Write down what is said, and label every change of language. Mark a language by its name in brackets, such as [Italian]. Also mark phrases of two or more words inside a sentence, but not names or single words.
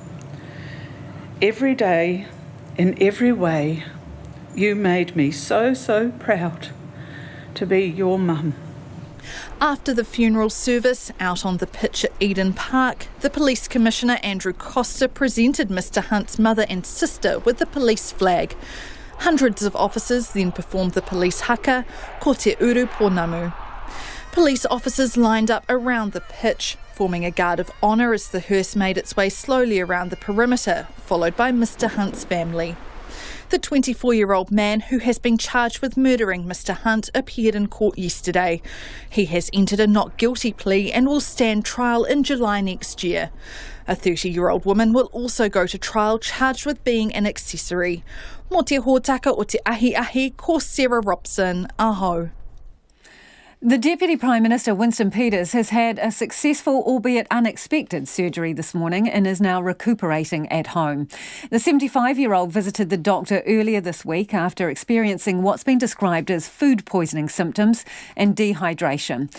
[English] Every day, in every way, you made me so, so proud to be your mum. After the funeral service, out on the pitch at Eden Park, the Police Commissioner Andrew Costa presented Mr Hunt's mother and sister with the police flag. Hundreds of officers then performed the police haka, [Māori] ko te uru ponamu. [English] Police officers lined up around the pitch, forming a guard of honour as the hearse made its way slowly around the perimeter, followed by Mr Hunt's family. The 24-year-old man who has been charged with murdering Mr Hunt appeared in court yesterday. He has entered a not guilty plea and will stand trial in July next year. A 30-year-old woman will also go to trial charged with being an accessory. [Māori] Mō te hōtaka o te ahi, ko Sarah Robson, aho. [English] The Deputy Prime Minister, Winston Peters, has had a successful, albeit unexpected, surgery this morning and is now recuperating at home. The 75-year-old visited the doctor earlier this week after experiencing what's been described as food poisoning symptoms and dehydration.